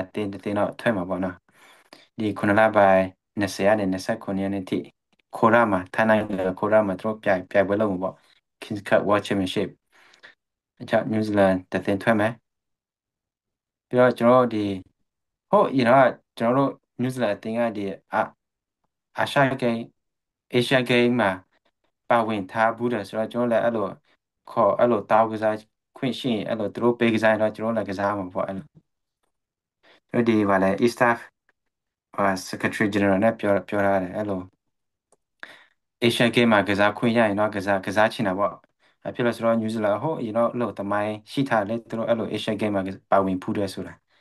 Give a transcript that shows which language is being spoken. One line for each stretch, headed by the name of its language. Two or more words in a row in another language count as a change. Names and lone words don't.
Burmese: အတင်တော့ထွက်မှာပေါ့နော်ဒီ9လပိုင်း20ရက်နဲ့29ရက်နေ့ထိခိုရာမှာထိုင်းနိုင်ငံခိုရာမှာတို့ပြပွဲလုပ်မှာပေါ့ Kings Cup World Championship အ ချ New Zealand တင်ထွက်မယ်ပြီးတော့ကျွန်တော်တို့ဒီဟုတ်
English: you know
Burmese: ကျွန်တော်တို့ New Zealand အတင်ကဒီအာရှဂိမ်း Asia Game မှာပါဝင်ထားဘူးတယ်ဆိုတော့ကျွန်တော်လည်းအဲ့လိုခေါ်အဲ့လိုတောင်းကစားခွင့်ရှိရင်အဲ့လိုသူတို့ပေးကစားရင်တော့ကျွန်တော်လည်းကစားမှာပေါ့အဲ့လိုတို့ဒီဗာလဲ
English: East Staff Secretary General
Burmese: နဲ့ပြောရတယ်အဲ့လို Asian Game မှာကစားခွင့်ရရင်တော့ကစားချင်တာပေါ့အဖြစ်လို့ဆိုတော့ New Zealand ဟိုအဲ့လိုတမိုင်းရှိထားတယ်သူတို့အဲ့လို Asian Game မှာပါဝင်ဖူးတယ်ဆိုတာ